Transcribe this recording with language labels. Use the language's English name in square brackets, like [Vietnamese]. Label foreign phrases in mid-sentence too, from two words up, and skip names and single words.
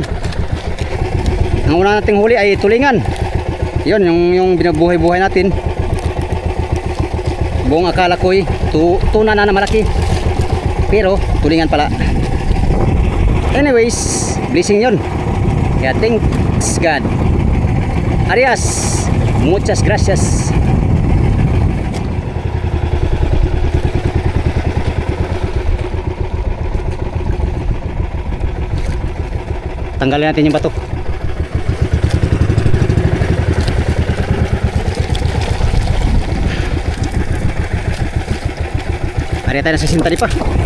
[Filipino] Ang una nating huli ay tulingan. Yun yung binabuhay-buhay natin. Buong akala ko'y tuna na malaki, pero tulingan pala. Anyways, blessing yun. Kaya [English] thanks God. [Spanish] Arias, muchas gracias. [Filipino] Tanggalin natin yung bato. Ari tayo na sa sintali pa.